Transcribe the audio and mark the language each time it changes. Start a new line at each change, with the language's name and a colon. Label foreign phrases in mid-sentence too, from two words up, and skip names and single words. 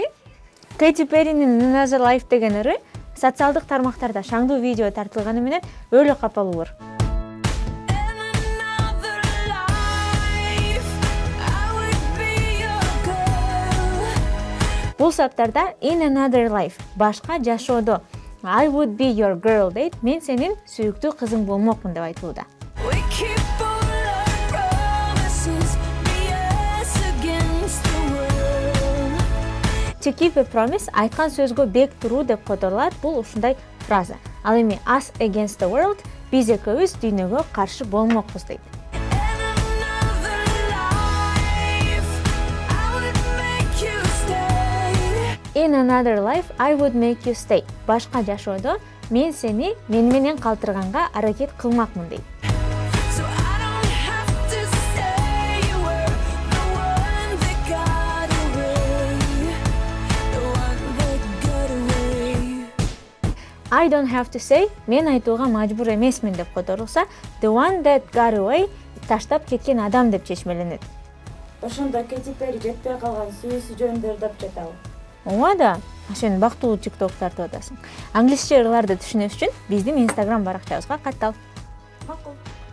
Kyrgyz: Кэти Перринин Another Life деген ыры социалдык тармактарда шаңдуу видео тартылганы менен өлө капалуур. Бул саптарда In Another Life башка жашоодо
English: I would be your girl
Kyrgyz: дейт, мен сенин сүйүктүү кызың болмокмун деп айтууда.
English: To keep a promise
Kyrgyz: айткан сөзгө бек туруу деп которулат. Бул ушундай фраза. Ал эми
English: us against the world,
Kyrgyz: биз экөөбүз дүйнөгө каршы болмокпуз дейт.
English: In another life, I would make you stay.
Kyrgyz: Башка жашоодо мен сени мен менен калтырганга аракет кылмакмын дейт.
English: I don't have to say,
Kyrgyz: мен айтууга мажбур эмесмин деп которулса,
English: the one that got away,
Kyrgyz: таштап кеткен адам деп чечмеленет. Ошондо Кэти Перри жетпей калган сүйүүсү жөнүндө ырдап жатабы? Ооба да, сен бактылуу TikTok тартып атасың. Англисче ырларды түшүнүш үчүн биздин Instagram баракчабызга каттал. Макул.